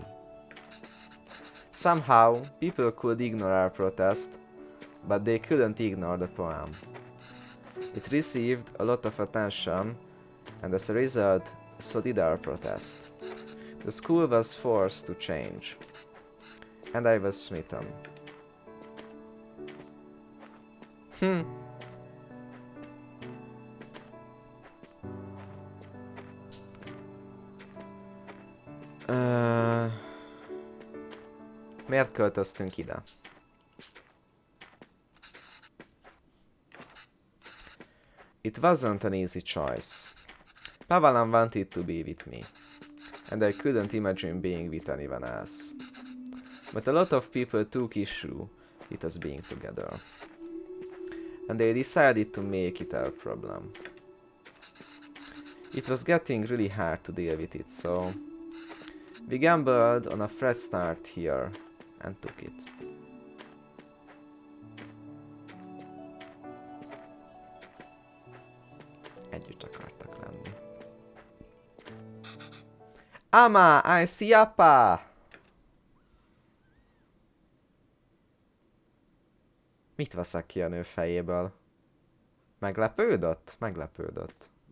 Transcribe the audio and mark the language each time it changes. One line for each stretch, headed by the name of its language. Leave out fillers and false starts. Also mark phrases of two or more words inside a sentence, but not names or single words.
English: Somehow, people could ignore our protest, but they couldn't ignore the poem. It received a lot of attention, and as a result, so did our protest. The school was forced to change, and I was smitten.
Hungarian: Miért költöztünk ide?
English: It wasn't an easy choice. Pavalan wanted to be with me, and I couldn't imagine being with anyone else. But a lot of people took issue with us being together, and they decided to make it our problem. It was getting really hard to deal with it, so we gambled on a fresh start here and took it.
Hungarian: Együtt akartak lenni.
English: Ama, I see apa!
Hungarian: Mit veszek ki a nő fejéből? Meglepődött? Meglepődött.